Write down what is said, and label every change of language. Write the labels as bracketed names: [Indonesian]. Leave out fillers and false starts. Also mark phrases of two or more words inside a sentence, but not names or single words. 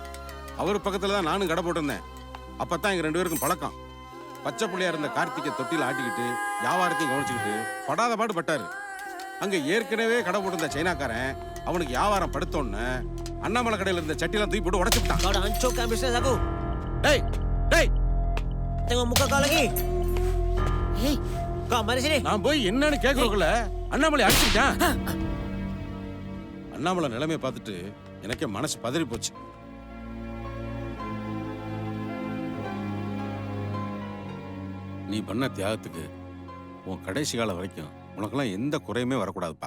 [Tamil] அவர் பக்கத்துல தான் நானும் கடை போட்டிருந்தேன். அப்பதான் எங்க 2 பேருக்கும் பழக்கம். பச்சை பிள்ளையா இருந்த கார்த்திகை தொட்டியில் ஆட்டிக்கிட்டு வியாபாரத்தையும் கவனிச்சுக்கிட்டு படாத பாடு பட்டாரு. அங்க ஏற்கனவே கடை போட்டிருந்த சைனாக்காரன் அவனுக்கு வியாபாரம் படுத்தோன்னு அண்ணாமலை கடையில் இருந்த சட்டிலாம் தூக்கி போட்டு உடச்சு விட்டான். [Malay] Kau dah hancurkan bisnes aku. Hey, டேய் tengok muka kau lagi. Hey, kau mari sini. [Tamil] நான் போய் என்னன்னு கேட்கறதுக்குள்ள அண்ணாமலை அடிச்சுட்டான். அண்ணாமலை நிலைமையை பார்த்துட்டு எனக்கே மனசு பதறி போச்சு. நீ பண்ண தியாகத்துக்கு உன் கடைசி காலம் வரைக்கும் உனக்கெல்லாம் எந்த குறையுமே வரக்கூடாதுப்பா.